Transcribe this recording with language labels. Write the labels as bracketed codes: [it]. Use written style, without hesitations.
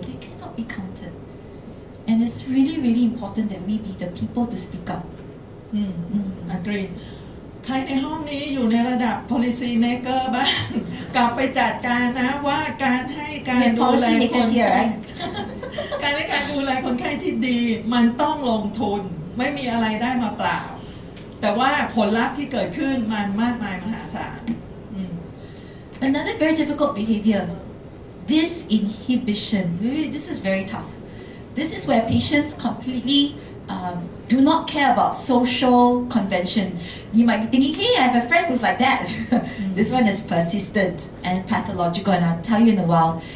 [en] They cannot be counted. And it's really important that we be the people to speak up. Agree. [th] ใครในห้องนี้อยู่ในระดับ policy maker บ้างกลับไปจัดการนะว่าการให้การดูแลคนไข้การให้การดูแลคนไข้ที่ดีมันต้องลงทุนไม่มีอะไรได้มาเปล่าแต่ว่าผลลัพธ์ที่เกิดขึ้นมันมากมายมหาศาล [en] Another very difficult behavior, disinhibition. This is very tough. This is where patients completely do not care about social convention. You might be thinking, hey, I have a friend who's like that. This one is persistent and pathological, and I'll tell you in a while.